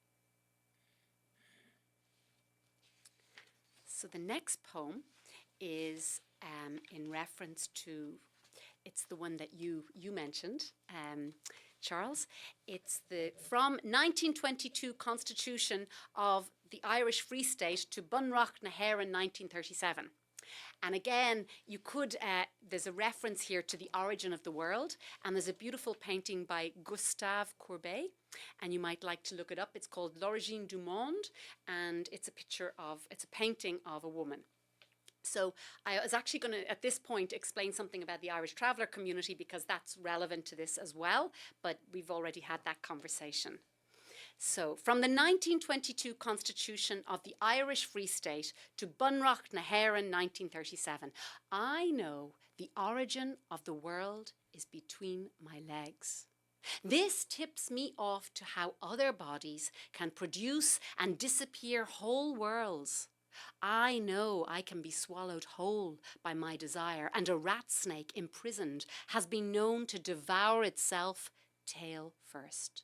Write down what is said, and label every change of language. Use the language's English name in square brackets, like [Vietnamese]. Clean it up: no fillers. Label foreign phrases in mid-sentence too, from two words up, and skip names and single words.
[English] So the next poem is in reference to, it's the one that you mentioned, Charles. It's the from 1922 Constitution of the Irish Free State to Bunreacht na hÉireann 1937. And again, you could, there's a reference here to the origin of the world, and there's a beautiful painting by Gustave Courbet, and you might like to look it up. It's called L'Origine du Monde, and it's a painting of a woman. So I was actually going to, at this point, explain something about the Irish traveller community because that's relevant to this as well, but we've already had that conversation. So, from the 1922 Constitution of the Irish Free State to Bunreacht na hÉireann 1937, I know the origin of the world is between my legs. This tips me off to how other bodies can produce and disappear whole worlds. I know I can be swallowed whole by my desire, and a rat snake imprisoned has been known to devour itself tail first.